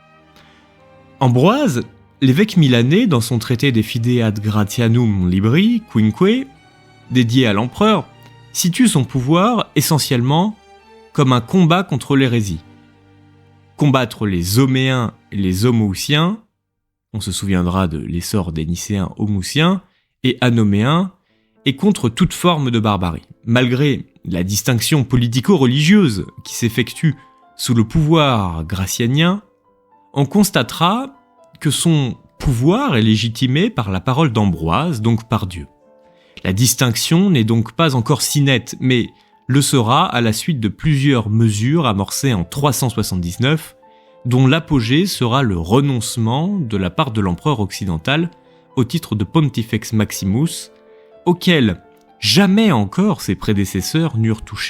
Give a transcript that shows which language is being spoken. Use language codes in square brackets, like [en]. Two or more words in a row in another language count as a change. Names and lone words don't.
[fr] Ambroise, l'évêque milanais, dans son traité De Fide ad Gratianum Libri, Quinque, dédié à l'empereur, situe son pouvoir essentiellement comme un combat contre l'hérésie. Combattre les Homéens et les Homoousiens, on se souviendra de l'essor des Nicéens homoousiens, et Anoméens, et contre toute forme de barbarie. Malgré la distinction politico-religieuse qui s'effectue sous le pouvoir gratianien, on constatera que son pouvoir est légitimé par la parole d'Ambroise, donc par Dieu. La distinction n'est donc pas encore si nette, mais le sera à la suite de plusieurs mesures amorcées en 379, dont l'apogée sera le renoncement de la part de l'empereur occidental au titre de [la] Pontifex Maximus, [fr] auquel jamais encore ses prédécesseurs n'eurent touché.